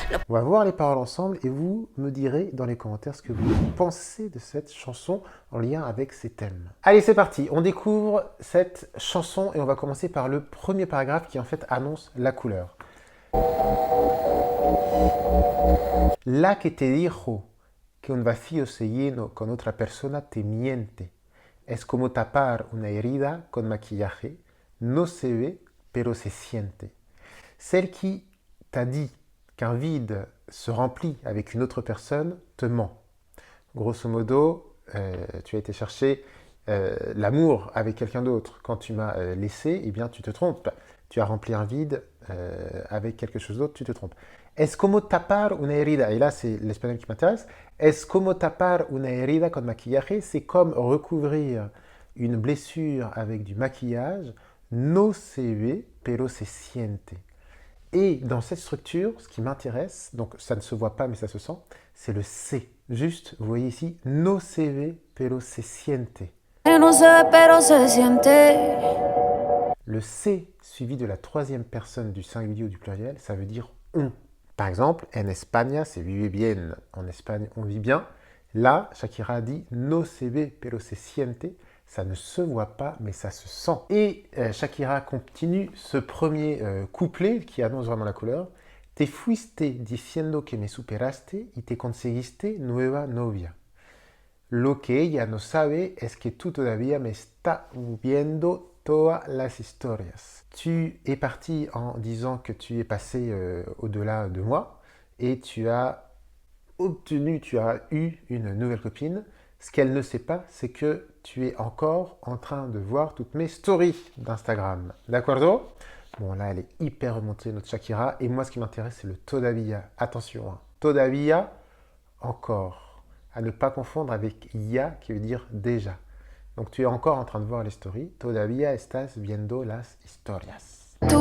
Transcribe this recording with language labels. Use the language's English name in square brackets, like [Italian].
[French] On va voir les paroles ensemble et vous me direz dans les commentaires ce que vous pensez de cette chanson en lien avec ces thèmes. Allez, c'est parti, on découvre cette chanson et on va commencer par le premier paragraphe qui en fait annonce la couleur. [Spanish] La que te dijo que un vacío se lleno con otra persona te miente. Es como tapar una herida con maquillaje. No se ve, pero se siente. [French] Celle qui t'a dit qu'un vide se remplit avec une autre personne te ment. Grosso modo, tu as été chercher l'amour avec quelqu'un d'autre. Quand tu m'as laissé, eh bien tu te trompes. Tu as rempli un vide avec quelque chose d'autre, tu te trompes. [Spanish] Es como tapar una herida. [French] Et là, c'est l'espagnol qui m'intéresse. [Spanish] Es como tapar una herida con maquillaje. [French] C'est comme recouvrir une blessure avec du maquillage. [Spanish] No se ve, pero se siente. [French] Et dans cette structure, ce qui m'intéresse, donc ça ne se voit pas mais ça se sent, c'est le C. Juste, vous voyez ici, [Spanish] no se ve, pero se siente. No se ve, pero se siente. [French] Le C suivi de la troisième personne du singulier ou du pluriel, ça veut dire on. Par exemple, [Spanish] en España, [French] c'est vive bien. En Espagne, on vit bien. Là, Shakira a dit [Spanish] no se ve, pero se siente. [French] Ça ne se voit pas, mais ça se sent. Et Shakira continue ce premier couplet qui annonce vraiment la couleur. [Spanish] Te fuiste diciendo que me superaste y te conseguiste nueva novia. Lo que ella no sabe es que tú todavía me estás viendo todas las historias. [French] Tu es parti en disant que tu es passé au-delà de moi et tu as obtenu, tu as eu une nouvelle copine. Ce qu'elle ne sait pas, c'est que tu es encore en train de voir toutes mes stories d'Instagram. D'accordo? Bon, là, elle est hyper remontée, notre Shakira. Et moi, ce qui m'intéresse, c'est le todavía. Attention, hein. Todavía, encore. À ne pas confondre avec ya, qui veut dire déjà. Donc, tu es encore en train de voir les stories. [Spanish] Todavía estás viendo las historias.